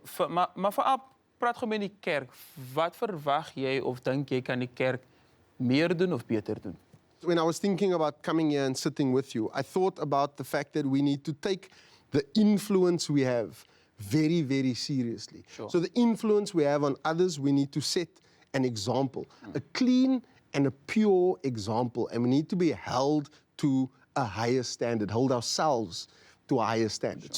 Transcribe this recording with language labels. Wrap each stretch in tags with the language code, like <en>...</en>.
<af>Maar vooral praat gou met die kerk. Wat verwag jy of dink jy kan die kerk meer doen of beter doen?</af> <en>When I was thinking about coming here and sitting with you, I thought about the fact that we need to take the influence we have very, very seriously. Sure. So the influence we have on others, we need to set an example, a clean and a pure example, and we need to be held to a higher standard, hold ourselves to a higher standard.</en>